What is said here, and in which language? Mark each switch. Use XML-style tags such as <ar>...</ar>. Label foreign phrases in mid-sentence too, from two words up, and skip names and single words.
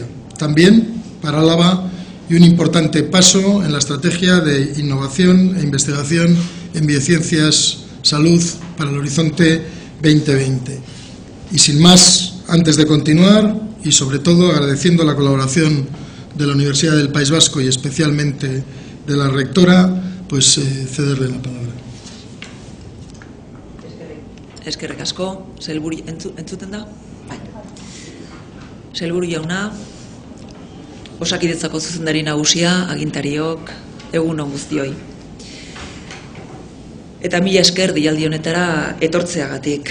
<es>También para Álava y un importante paso en la estrategia de innovación e investigación en biociencias salud para el horizonte 2020. Y sin más, antes de continuar, y sobre todo agradeciendo la colaboración de la Universidad del País Vasco y especialmente de la rectora, pues cederle la palabra.</es> <eu>Eskerrik asko, sailburu entzuten da? Bai. Sailburu jauna, Osakidetzako zuzendari nagusia, agintariok, egun on guztioi. Eta mila esker deialdi honetara etortzeagatik.</eu>